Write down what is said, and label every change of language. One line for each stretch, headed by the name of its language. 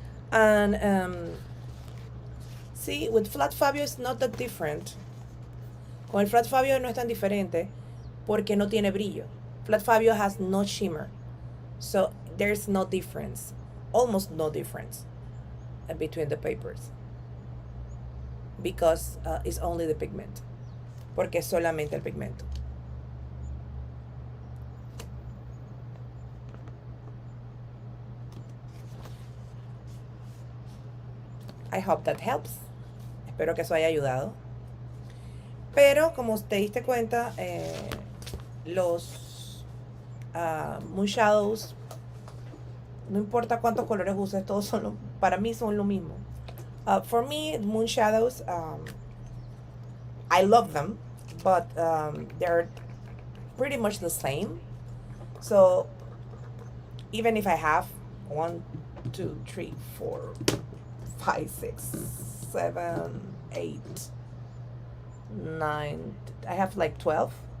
English: And see, with Flat Fabio it's not that different.
Spanish: Con el Flat Fabio no es tan diferente porque no tiene brillo.
English: Flat Fabio has no shimmer. So there's no difference, almost no difference between the papers. Because it's only the pigment.
Spanish: Porque es solamente el pigmento.
English: I hope that helps.
Spanish: Espero que eso haya ayudado. Pero como te diste cuenta, los Moonshadows, no importa cuántos colores uses, todos son para mí son lo mismo.
English: For me, Moonshadows, I love them, but they're pretty much the same. So even if I have 1, 2, 3, 4, 5, 6, 7, 8, 9, I have like 12.